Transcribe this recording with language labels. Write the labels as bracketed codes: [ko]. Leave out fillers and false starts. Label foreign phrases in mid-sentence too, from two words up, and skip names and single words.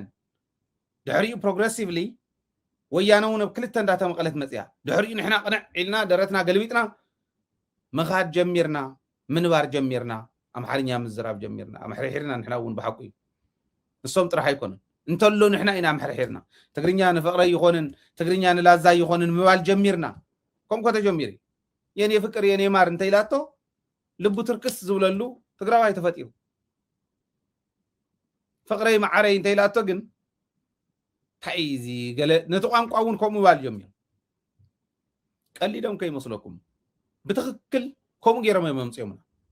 [ti] ድሕሪኡ ፕሮግሬሲቭሊ ወያነ እውን ኣብ ክልተ እንዳተመቐለት መፅያ። ድሕሪኡ ንሕና ቅንዕ ኢልና ደረትና ገልቢጥና ምኻድ ጀሚርና፣ ምንባር ጀሚርና፣ ኣምሓርኛ ምዝራብ ጀሚርና። ኣምሕርሒርና ንሕና እውን ብሓቁ እዩ ንሶም ጥራሕ ኣይኮኑን እንተሎ ንሕና ኢና ኣምሕርሒርና። ትግርኛ ንፍቕረ ይኾንን ትግርኛ ንላዛ ይኾንን ምባል ጀሚርና። ከምኮ ተጀሚር [am] የኔ ፍቅር የኔ ማር [ti] እንተኢላቶ ልቡ ትርክስ ዝብለሉ ትግራዋይ ተፈጢሩ። ፍቅረይ ማዕረይ እንተኢላቶ ግን ታይዚ ገለ ነቲ ቋንቋ እውን ከምኡ ባል ጀሚሩ። ቀሊዶም ከይመስለኩም ብትክክል ከምኡ ገይሮም መምፅኦምና።